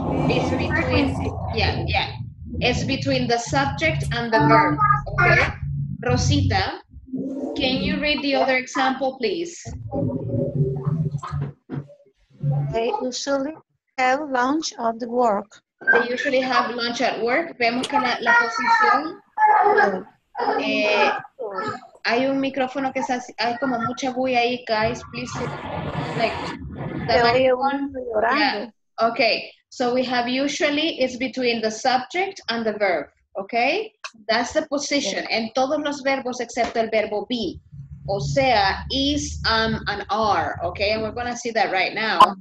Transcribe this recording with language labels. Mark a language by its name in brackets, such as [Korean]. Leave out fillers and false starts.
[English] It's between, yeah. It's between the subject and the verb, okay? Rosita, can you read the other example, please? They usually have lunch at the work. They usually have lunch at work. [Spanish] Vemos que la posición, hay un micrófono que está, hay como mucha bulla ahí, [English] guys, please, like, the [Spanish] Se oye [English] microphone. [Spanish] uno llorando. [English] Yeah. Okay, so we have usually, it's between the subject and the verb, okay? That's the position, [Spanish] en todos los verbos excepto el verbo be. O sea, [English] is, and are, okay? And we're gonna see that right now.